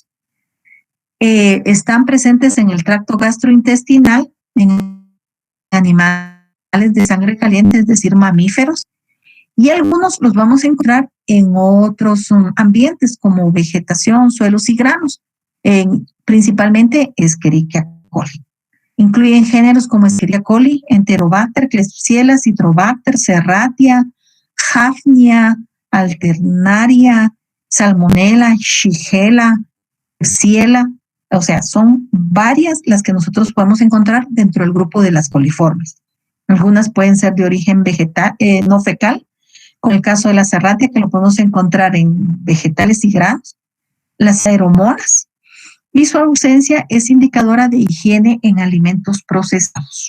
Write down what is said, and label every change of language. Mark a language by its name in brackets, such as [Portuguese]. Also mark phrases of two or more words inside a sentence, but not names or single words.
[Spanish] Están presentes en el tracto gastrointestinal, en animales de sangre caliente, es decir, mamíferos, y algunos los vamos a encontrar en otros ambientes como vegetación, suelos y granos, principalmente Escherichia coli. Incluyen géneros como Escherichia coli, Enterobacter, Klebsiella, Citrobacter, Serratia, Hafnia, Alternaria, Salmonella, Shigella, Klebsiella. O sea, son varias las que nosotros podemos encontrar dentro del grupo de las coliformes. Algunas pueden ser de origen vegetal, no fecal, como el caso de la Serratia, que lo podemos encontrar en vegetales y granos, las aeromonas, y su ausencia es indicadora de higiene en alimentos procesados.